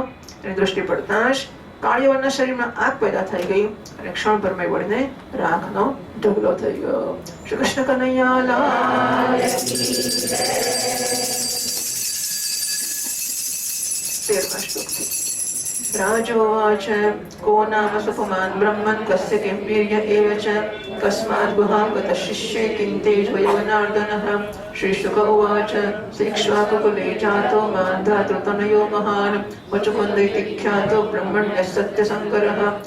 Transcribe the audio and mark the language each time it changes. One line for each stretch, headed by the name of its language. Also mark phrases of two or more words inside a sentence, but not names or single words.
Gujarati: એની દ્રષ્ટિ પડતા જ કાળ યવનના શરીરમાં આગ પેદા થઈ ગઈ અને ક્ષણભરમાં વળીને રાખનો ઢગલો થઈ ગયો. શ્રી કૃષ્ણ કનૈયા લાલ. 13મા શ્લોકથી.
Sanskrit: राजोवाच को नाम सुपुमान् ब्रह्मन् कस्य किं वीर्य एव च कस्मात् गुहां गतः शिष्ये किं तेजोजनार्दनः. श्रीशुक उवाच शिक्ष्वाकुकुले जातो मान्धातृतनयो महान् मुचुकुन्दैति ख्यातो ब्रह्मण्यः सत्यशङ्करः.